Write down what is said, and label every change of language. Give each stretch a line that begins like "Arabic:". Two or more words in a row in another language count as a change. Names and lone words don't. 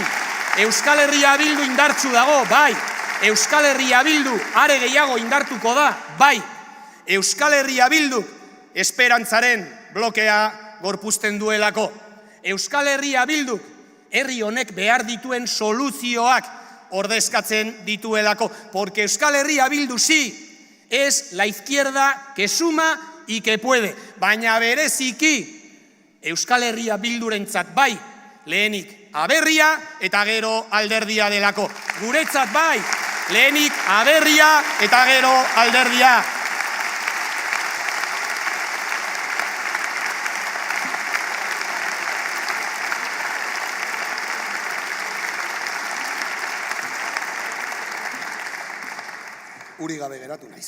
Basque: Euskal Herria Bildu indartsu dago, bai. Euskal Herria Bildu are gehiago indartuko da, bai. Euskal Herria Bildu esperantzaren blokea gorpuzten duelako. Euskal Herria Bilduk herri honek behar dituen soluzioak ordezkatzen dituelako.
Spanish: Porque Euskal Herria Bildu sí es la izquierda que suma y que puede.
Basque: Baina bereziki Euskal Herria Bildurentzat bai, lehenik aberria eta gero alderdia delako. Guretzat bai, lehenik aberria eta gero alderdia. Uri gabe geratu naiz.